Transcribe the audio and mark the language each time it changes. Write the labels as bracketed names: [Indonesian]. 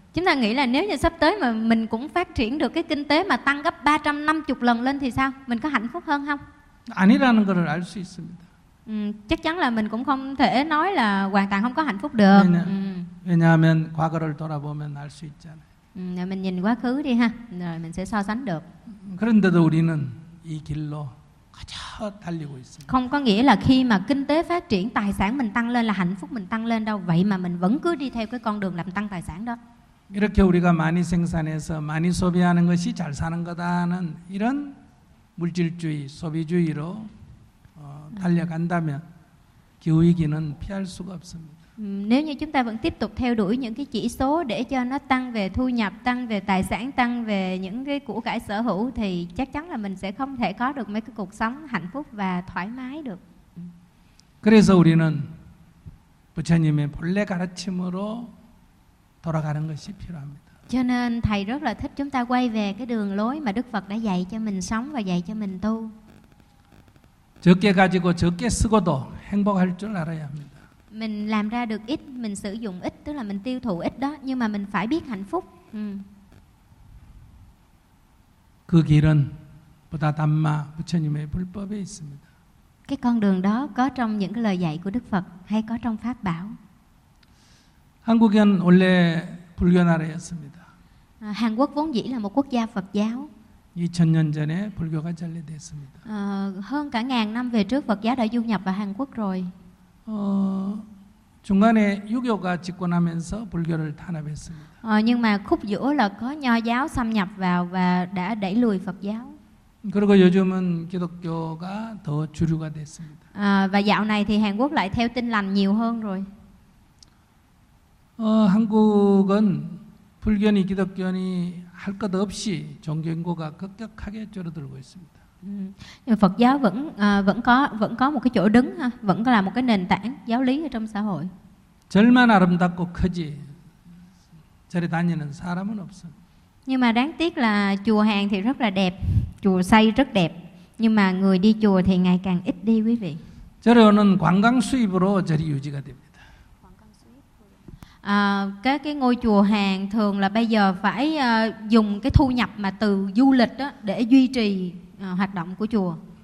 [Vietnamese] Chúng ta nghĩ là nếu như sắp tới mà mình cũng phát triển được cái kinh tế mà tăng gấp 350 lần lên thì sao? Mình có hạnh phúc hơn không? [Korean] 아니라는 것을 알 수 있습니다. [Vietnamese] Chắc chắn là mình cũng không thể nói là hoàn toàn không có hạnh phúc được. [Korean] 왜냐하면 과거를 돌아보면 알 수 있잖아요. [Vietnamese] Mình nhìn quá khứ đi ha. Rồi mình sẽ so sánh được. [Korean] 그런데도 우리는 이 길로 가장 달리고 있습니다. [Vietnamese] Không có nghĩa là khi mà kinh tế phát triển, tài sản mình tăng lên là hạnh phúc mình tăng lên đâu. Vậy mà mình vẫn cứ đi theo cái con đường làm tăng tài sản đó. [Korean] 이렇게 우리가 많이 생산해서 많이 소비하는 것이 잘 사는 거다는 이런 물질주의, 소비주의로 달려간다면 기후 위기는 피할 수가 없습니다. [Vietnamese] Nếu như chúng ta vẫn tiếp tục theo đuổi những cái chỉ số để cho nó tăng về thu nhập, tăng về tài sản, tăng về những cái của cải sở hữu thì chắc chắn là mình sẽ không thể có được mấy cái cuộc sống hạnh phúc và thoải mái được. [Korean] 그래서 우리는 부처님의 본래 가르침으로 돌아가는 것이 필요합니다. [Vietnamese] Cho nên thầy rất là thích chúng ta quay về cái đường lối mà Đức Phật đã dạy cho mình sống và dạy cho mình tu. [Korean] 적게 가지고 적게 쓰고도 행복할 줄 알아야 합니다. [Vietnamese] Mình làm ra được ít, mình sử dụng ít, tức là mình tiêu thụ ít đó, nhưng mà mình phải biết hạnh phúc. Cái [Korean] 길은 Buddha Dhamma, 부처님의 불법에 있습니다. [Vietnamese] Cái con đường đó có trong những cái lời dạy của Đức Phật hay có trong pháp bảo. [Korean] 한국은 원래 불교 나라였습니다. [Vietnamese] Hàn Quốc vốn dĩ là một quốc gia Phật giáo. [Korean] 2000년 전에 불교가 전래됐습니다. [Vietnamese] Hơn cả ngàn năm về trước Phật giáo đã du nhập vào Hàn Quốc rồi. [Korean] 중간에 유교가 집권하면서 불교를 탄압했습니다. [Vietnamese] Nhưng mà khúc giữa là có nho giáo xâm nhập vào và đã đẩy lùi Phật giáo. [Korean] 그리고 요즘은 기독교가 더 주류가 됐습니다. [Vietnamese] Và dạo này thì Hàn Quốc lại theo Tin Lành nhiều hơn rồi. [Korean] 한국은 불교니 기독교니 할 것 없이 종교 인구가 급격하게 줄어들고 있습니다. [Vietnamese] Nhưng mà Phật giáo vẫn vẫn có một cái chỗ đứng ha, vẫn là một cái nền tảng giáo lý ở trong xã hội. [Korean] 절만 아름답고 크지 절에 다니는 사람은 없어. [Vietnamese] Nhưng mà đáng tiếc là chùa hàng thì rất là đẹp, chùa xây rất đẹp, nhưng mà người đi chùa thì ngày càng ít đi quý vị. [Korean] 절에 오는 관광 수입으로 절이 유지가 됩니다. [Vietnamese] Cái ngôi chùa hàng thường là bây giờ phải dùng cái thu nhập mà từ du lịch đó để duy trì hoạt động của chùa.